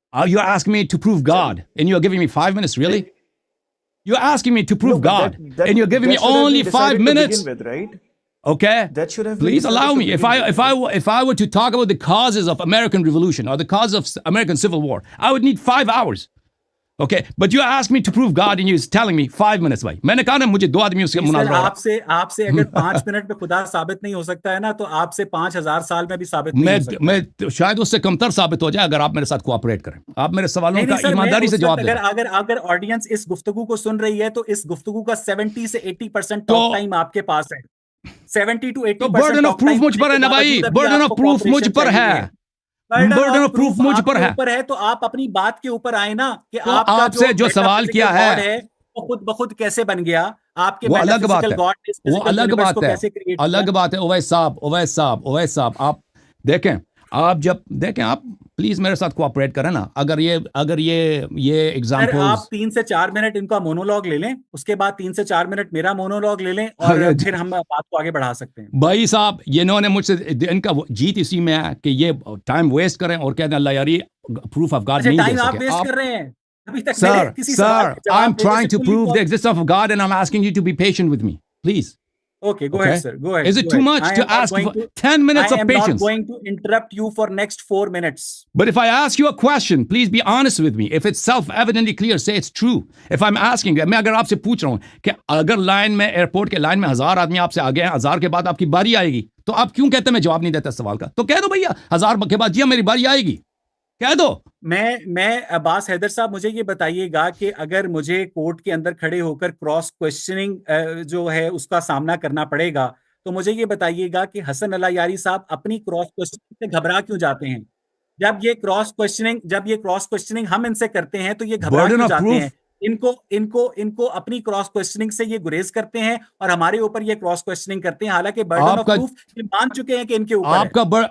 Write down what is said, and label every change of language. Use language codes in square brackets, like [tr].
[en] You're asking me to prove God and you're giving me 5 minutes, really? You're asking me to prove God and you're giving me only 5 minutes. With, right? Okay? That should have Please allow me. If I were to talk about the causes of American Revolution or the causes of American Civil War, I would need 5 hours. Okay, but you asked me to prove God and you're telling me 5 minutes bhai. [ur] میں نے کہا نا مجھے 2 آدمیوں سے مناظرہ. آپ سے اگر 5 منٹ میں خدا ثابت نہیں ہو سکتا ہے نا تو آپ سے 5000 سال میں بھی ثابت نہیں ہو سکتا. میں شاید اس سے کمتر ثابت ہو جائے اگر آپ میرے ساتھ کوآپریٹ کریں. آپ میرے سوالوں کا ایمانداری سے جواب دیں. اگر آڈینس اس گفتگو کو سن رہی ہے تو اس گفتگو کا 70 سے 80% ٹاک ٹائم آپ کے پاس ہے. [en] 70 to 80% [ur] برڈن آف پروف مجھ پر ہے نا بھائی. برڈن آف پروف مجھ پر ہے. برڈن آف پروف مجھ پر ہے تو آپ اپنی بات کے اوپر آئے نا کہ آپ سے جو سوال کیا ہے وہ خود بخود کیسے بن گیا. آپ کے وہ الگ بات ہے. وہ الگ بات ہے. الگ بات ہے. اویس صاحب آپ دیکھیں. آپ جب دیکھیں آپ پلیز میرے ساتھ کوآپریٹ کریں نا. اگر یہ ایگزامپل آپ 3 سے 4 منٹ ان کا مونولوگ لے لیں, اس کے بعد 3 سے 4 منٹ میرا مونولوگ لے لیں اور پھر ہم بات کو آگے بڑھا سکتے ہیں. بھائی صاحب یہ انہوں نے مجھ سے ان کا جیت اسی میں ہے کہ یہ ٹائم ویسٹ کریں اور کہتے ہیں اللہ یاری پروف آف گاڈ نہیں دے سکے. آپ ویسٹ کر رہے ہیں. [en] Sir, I'm trying to prove the existence of God and I'm asking you to be patient with me, please. Okay, go ahead, sir. Go ahead. Is it too much to ask for 10 minutes of patience? I am not going to interrupt you for next 4 minutes. But if I ask you a question, please be honest with me. If it's self-evidently clear, say it's true. If I'm asking you, [ur] میں اگر آپ سے پوچھ رہا ہوں کہ اگر line میں ایئرپورٹ کے لائن میں 1000 آدمی آپ سے آگے ہیں, 1000 کے بعد آپ کی باری آئے گی, تو آپ کیوں کہتے ہیں میں جواب نہیں دیتا سوال کا؟ تو کہہ دو بھیا 1000 کے بعد جی میری باری آئے گی, کہہ دو. میں عباس حیدر صاحب مجھے یہ بتائیے گا کہ اگر مجھے کورٹ کے اندر کھڑے ہو کر کراس کوشچننگ جو ہے اس کا سامنا کرنا پڑے گا تو مجھے یہ بتائیے گا کہ حسن اللہ یاری صاحب اپنی کراس کوشچننگ سے گھبرا کیوں جاتے ہیں؟ جب یہ کراس کوشچننگ ہم ان سے کرتے ہیں تو یہ گھبرا کیوں جاتے ہیں؟ ان کو اپنی کراس کوشچننگ سے یہ گریز کرتے ہیں اور ہمارے اوپر یہ کراس کوشچننگ کرتے ہیں, حالانکہ برڈن آف پروف یہ مان چکے ہیں کہ ان کے اوپر